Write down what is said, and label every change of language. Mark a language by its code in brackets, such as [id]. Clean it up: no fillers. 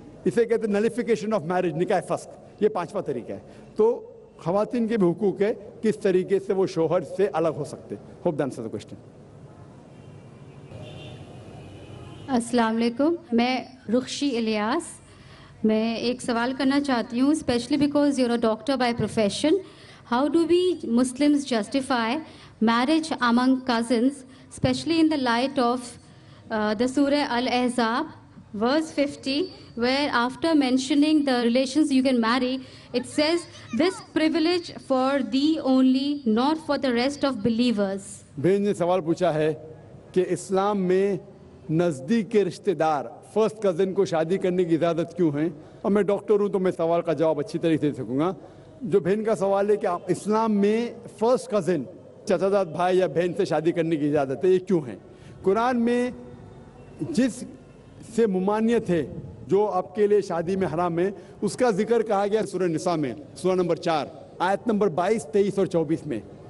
[ur] اسے کہتے ہیں نلیفیکیشن آف میرج, نکاح فسخ. یہ 5واں طریقہ ہے. تو خواتین کے بھی حقوق ہے, کس طریقے سے وہ شوہر سے الگ ہو سکتے. [en] Hope answer the question. [ur] السلام علیکم, میں رخشی الیاس. میں ایک سوال کرنا چاہتی ہوں, [en] Especially because you are a doctor by profession. How do we Muslims justify marriage among cousins, especially in the light of the Surah Al-Ahzab, verse 50, where after mentioning the relations you can marry, it says, this privilege for thee only, not for the rest of believers. [ur] بہن نے سوال پوچھا ہے کہ اسلام میں نزدیک کے رشتہ دار فرسٹ کزن کو شادی کرنے کی اجازت کیوں ہیں, اور میں ڈاکٹر ہوں تو میں سوال کا جواب اچھی طریقے سے دے سکوں گا. جو بہن کا سوال ہے کہ اسلام میں فرسٹ کزن چچا زاد بھائی یا بہن سے شادی کرنے کی اجازت ہے, یہ کیوں ہے؟ قرآن میں جس سے ممانعت ہے جو آپ کے لیے شادی میں حرام ہے, اس کا ذکر کہا گیا سورہ نساء میں, سورہ نمبر 4 آیت نمبر 22, 23 اور 24 میں.